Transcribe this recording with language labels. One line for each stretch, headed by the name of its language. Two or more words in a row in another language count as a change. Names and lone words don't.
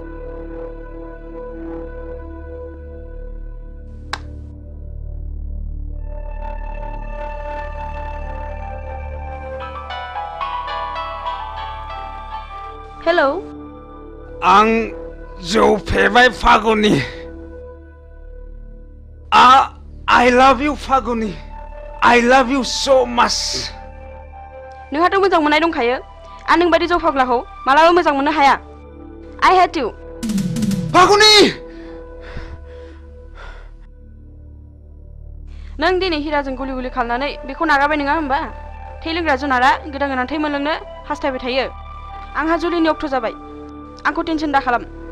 English: हेलौ
Bodo: आं जौ फेबाय फागुनि।
English: I love you फागुनि। I love you so much।
Bodo: नोंहाथ' मोजां मोननाय दंखायो। आं नोंबादि जौ फाग्लाखौ मालाबा मोजां मोननो हाया।
English: I hate you।
Bodo: फागुनि! नों दिनै हिराजों गुलि खालामनानै बेखौ नागारबाय नङा होमबा? थै लोंग्रा जुनारा गोदान थै मोनलोंनो हास्थायबाय थायो। आंहा जुलिनि अक्ट' जाबाय। आंखौ टेनसन दा खालाम।